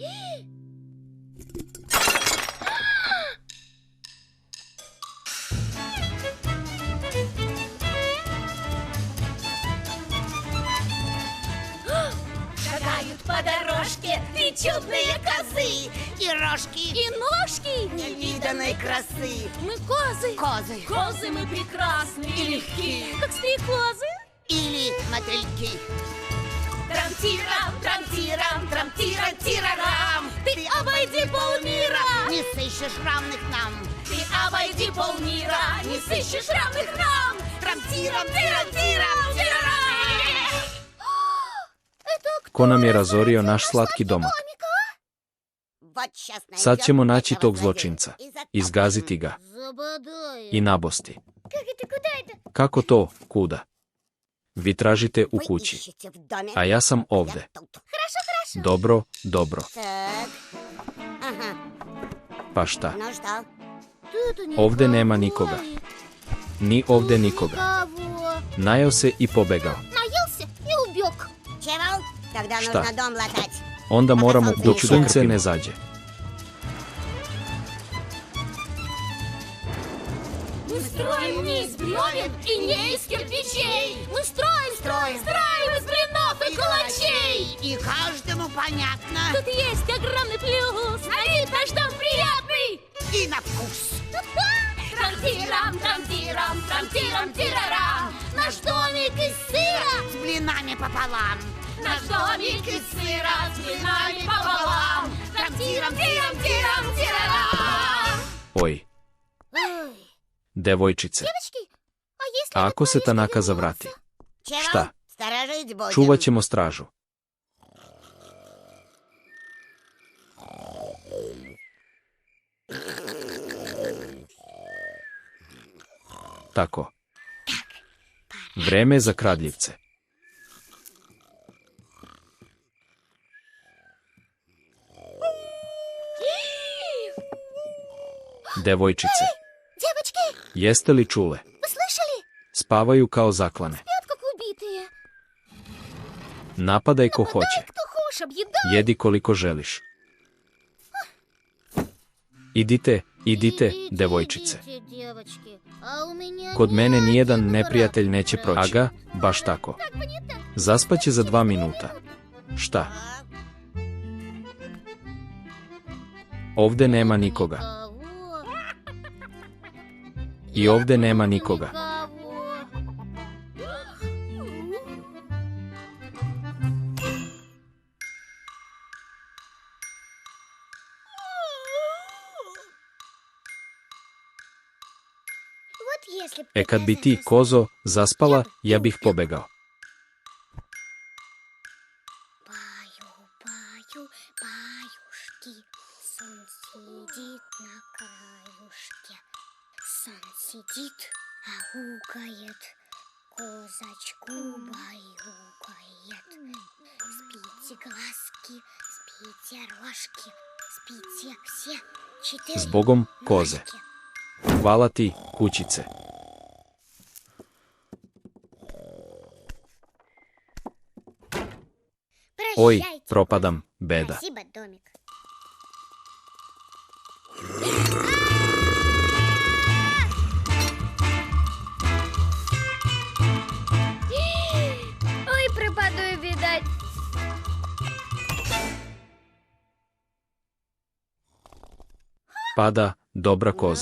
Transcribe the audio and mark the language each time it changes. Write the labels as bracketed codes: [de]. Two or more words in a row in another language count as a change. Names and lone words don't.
[ru] Шагают по дорожке три чудные козы. И рожки, и ножки невиданной красы. Мы козы. Козы Козы мы прекрасны и легки. как стрекозы. Или мотыльки. Трам-тирам, трам-тирам, трам-тирам-тирарам. Ты обойди полмира, Не сыщешь равных нам. ты обойди полмира, не сыщешь равных нам. Трам-тирам, тирам-тирам, тирарам. [sr] ko nam je razorio naš slatki domak? [ru] Вот сейчас [sr] Sad [ru] найдем [sr] ćemo naći [ru] этого [sr] tog [ru] злодея [sr] zločinca, [ru] и закопаем. [sr] izgaziti ga [ru] Забодай. [sr] i nabosti. [ru] Как это, куда это? [sr] Kako to, kuda? Vi tražite u [ru] Вы [sr] kući, [ru] ищете в доме, [sr] a ja sam [ru] я [sr] ovde. [ru] тут. [sr] Dobro, dobro. [ru] Так. Ага. [sr] Pa šta? [ru] Ну что? Тут [sr] Ovde nema nikoga. Ni ovde nikoga. [ru] Никого. [sr] Najeo se i pobegao. [ru] Наелся и убег. Чего? Тогда [sr] Šta? [ru] нужно дом латать. [sr] Onda moramo sunce dok izađe. sunce ne zađe. [ru] Мы строим не из бревен и не из кирпичей. Мы строим из блинов и калачей. И каждому понятно. Тут есть огромный плюс, на вид наш дом приятный. И на вкус. Трам-тирам, трам-тирам, трам-тирам, тирарам. Наш домик из сыра, С блинами пополам. наш домик из сыра с блинами пополам. Трам-тирам, тирам, тирам, тирарам. [sr] Oj, [ru] Ой, [sr] devojčice, [ru] девочки, а если [sr] a [ru] этот [sr] ako se [ru] малыш [sr] Tanaka [ru] вернется? [sr] zavrati? [ru] Чего? [sr] Šta? [ru] Сторожить будем. [sr] Čuvat ćemo stražu. Tako. Vreme je za kradljivce. Devojčice, [ru] Девочки, [sr] jeste li čule? [ru] вы слышали? [sr] Spavaju kao zaklane. [ru] Спят как убитые. [sr] Napadaj ko [ru] Дай, [sr] hoće. [ru] кто хочешь, объедай. [sr] Jedi koliko želiš. Idite, idite, devojčice. [ru] Идите, девочки. А у меня [sr] Kod [ru] ни [sr] mene [ru] один [sr] nijedan [ru] враг. [sr] neprijatelj neće proći. Aga, baš tako. [ru] Как бы не так. [sr] Zaspaće za 2 minuta. Šta? Ovde nema nikoga. [ru] Никого. [sr] I ovde nema nikoga. [ru] Никого. Вот если б [sr] E kad bi [ru] ты [sr] ti, [ru] заснула, [sr] kozo, zaspala, ja bih pobegao. [ru] Баю, баю, баюшки, сон сидит на краюшке. Сон сидит, аукает, козочку баюкает. Спите, глазки, спите, рожки, Спите все 4 [sr] Zbogom, koze. [ru] ножки. [sr] Hvala ti, kućice. Oj, [ru] Прощайте, [sr] propadam, beda. [ru] Спасибо, домик. Ой, пропаду, видать. [sr] Pada, dobra koza.